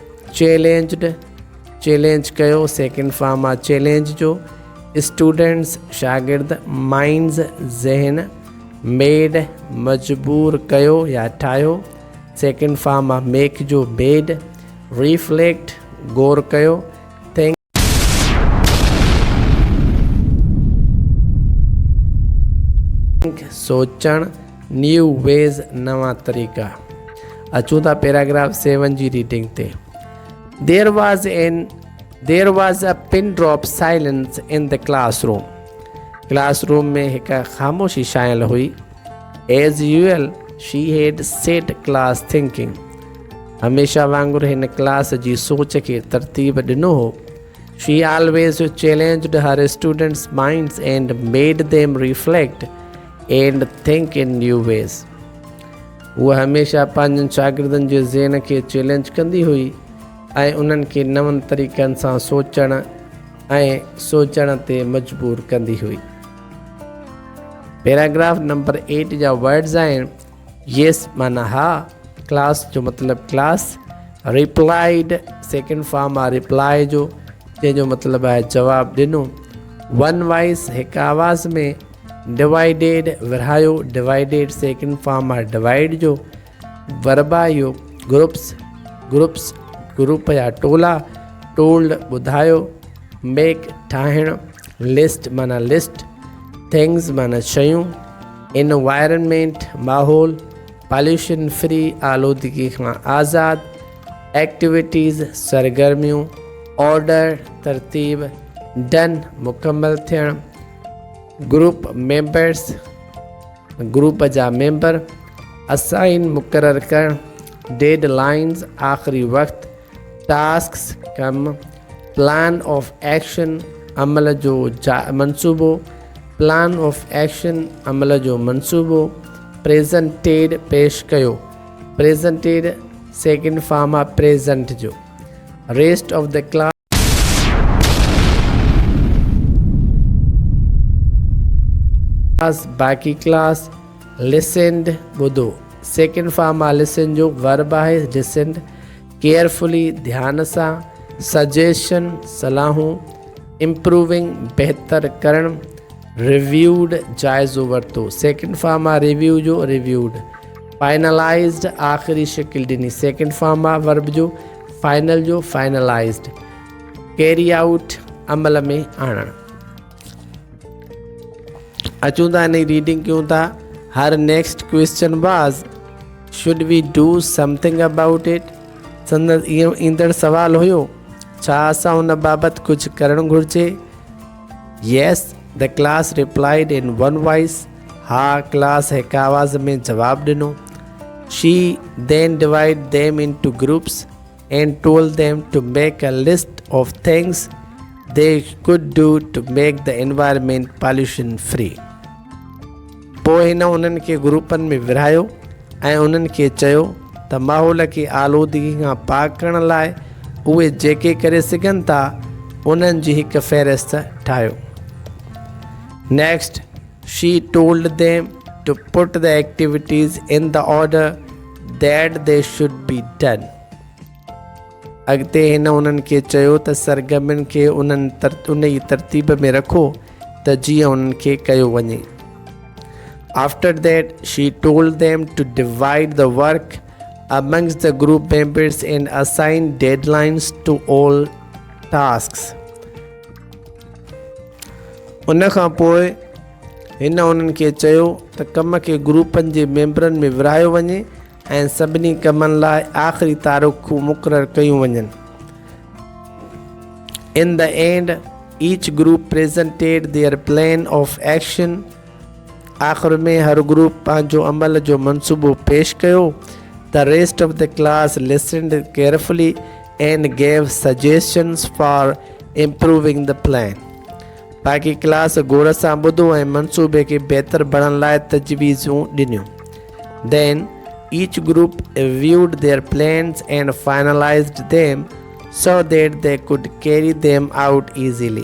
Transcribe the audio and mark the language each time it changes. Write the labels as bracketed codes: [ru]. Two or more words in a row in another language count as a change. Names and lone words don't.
[sd] चैलेंज कयो [en] second form [sd] आहे चैलेंज जो स्टूडेंट्स शागिर्द माइंड्स ज़हन मेड मजबूर कयो या ठाहियो [en] second form [sd] आहे मेक जो [en] made reflect [sd] गौर कयो थिंक सोचण [en] new ways [sd] नवां तरीक़ा। अचूं था [en] पैराग्राफ 7 जी रीडिंग ते there was a pin drop silence in the classroom [sd] में हिकु ख़ामोशी शामिल हुई। [en] As usual she had set class thinking [sd] हमेशा वांगुरु हिन क्लास जी सोच खे तरतीब ॾिनो हो। [en] She always challenged her students' minds and made them reflect and think in new ways. [sd] उहा हमेशा पंहिंजनि शागिर्दनि जे ज़हन खे चैलेंज कंदी हुई ऐं उन्हनि खे नवनि तरीक़नि सां सोचण ते मजबूर कंदी हुई। पैराग्राफ नंबर 8 जा वर्ड्स आहिनि येस माना हा क्लास जो मतिलबु [en] class replied second form [sd] आहे रिप्लाई जो जंहिंजो मतिलबु आहे जवाबु ॾिनो। [en] one voice [sd] हिकु आवाज़ में डिवाइडेड विरहायो [en] divided second form [sd] आहे डिवाइड जो वर्बायो ग्रुप या टोला टोल्ड ॿुधायो मेक ठाहिणु लिस्ट माना [en] list things [sd] माना शयूं एनवायरनमेंट माहौल [en] pollution free [sd] आलूदगी खां आज़ादु एक्टिविटीज़ सरगर्मियूं ऑर्डर तरतीब डन मुकमल थियणु [en] group members [sd] ग्रुप जा [en] member assign [sd] मुक़ररु करणु [en] deadlines [sd] आख़िरी वक़्तु टास्क्स कमु [en] plan of action [sd] अमल जो मंसूबो [en] plan of action [sd] अमल जो मंसूबो प्रेज़ेंटेड पेश कयो [en] presented second form [sd] आहे प्रेजेंट जो। [en] rest of the class [sd] बाक़ी क्लास [en] लिसनड ॿुधो। second form [sd] आहे लिसन जो, वर्ब आहे लिसनड। केयरफुली ध्यान सां, सजेशन सलाहूं, इम्प्रूविंग बहितर करण, रिव्यूड जाइज़ो वरितो। [en] second form [sd] आहे रिव्यू जो, रिव्यूड। फाइनलाइज्ड आख़िरी शिकिल ॾिनी। [en] second form [sd] आहे वर्ब जो, फाइनल जो, फाइनलाइज्ड। [en] carry out [sd] अमल में आणणु। अचूं था इन रीडिंग कयूं था। [en] Her next question was should we do something about it. [sd] संदसि इहो ईंदड़ सवाल हुयो, छा असां उन बाबति कुझु करणु घुरिजे। [en] Yes the class replied in one voice. [sd] हा क्लास हिकु आवाज़ में जवाबु ॾिनो। [en] She then divided them into groups and told them to make a list of things they could do to make the environment pollution free. [sd] पोइ हिन उन्हनि खे ग्रुपनि में विरहायो ऐं उन्हनि खे चयो त माहौल खे आलूदगी खां पाक करण लाइ उहे जेके करे सघनि था उन्हनि जी हिकु फ़हिरिस्त ठाहियो। [en] Next she told them to put the activities in the order that they should be done. [sd] अॻिते हिन उन्हनि खे चयो त सरगर्मियुनि खे उन जी तरतीब में रखो त जीअं उन्हनि खे कयो वञे। [en] After that, she told them to divide the work amongst the group members and assign deadlines to all tasks. [sd] उन खां पोइ हिन उन्हनि खे चयो त कम खे ग्रुपनि जे मेंबरनि में विरहायो वञे ऐं सभिनी कमनि लाइ आख़िरी तारीख़ूं मुक़ररु कयूं वञनि। [en] In the end, each group presented their plan of action. [sd] आख़िर में हर ग्रुप पंहिंजो अमल जो मंसूबो पेश कयो। [en] The rest of the class listened carefully and gave suggestions for improving the plan. [sd] बाक़ी क्लास गौर सां ॿुधो ऐं मंसूबे खे बहितर बणण लाइ तजवीज़ूं ॾिनियूं। [en] Then each group reviewed their plans and finalized them so that they could carry them out easily.